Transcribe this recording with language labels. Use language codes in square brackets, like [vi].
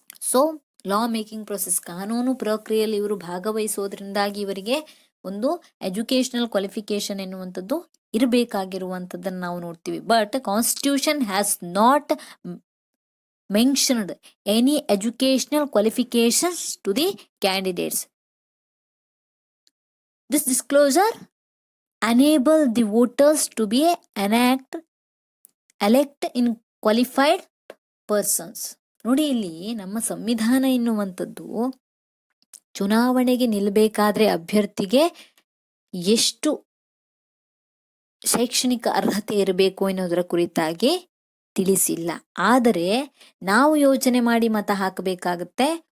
[en] so law making process, [kn] ಕಾನೂನು ಪ್ರಕ್ರಿಯೆಯಲ್ಲಿ ಇವರು ಭಾಗವಹಿಸೋದ್ರಿಂದಾಗಿ ಇವರಿಗೆ ಒಂದು ಎಜುಕೇಶನಲ್ ಕ್ವಾಲಿಫಿಕೇಶನ್ ಎನ್ನುವಂಥದ್ದು ಇರಬೇಕಾಗಿರುವಂಥದ್ದನ್ನು ನಾವು ನೋಡ್ತೀವಿ. [en] But constitution has not mentioned any educational qualifications to the candidates. This disclosure enable the voters to be elect in qualified persons. [kn] ನೋಡಿ, ಇಲ್ಲಿ ನಮ್ಮ ಸಂವಿಧಾನ ಎನ್ನುವಂಥದ್ದು ಚುನಾವಣೆಗೆ ನಿಲ್ಲಬೇಕಾದ್ರೆ ಅಭ್ಯರ್ಥಿಗೆ ಎಷ್ಟು ಶೈಕ್ಷಣಿಕ ಅರ್ಹತೆ ಇರಬೇಕು ಎನ್ನುವುದರ ಕುರಿತಾಗಿ ತಿಳಿಸಿಲ್ಲ. ಆದರೆ ನಾವು ಯೋಚನೆ ಮಾಡಿ ಮತ ಹಾಕಬೇಕಾಗತ್ತೆ.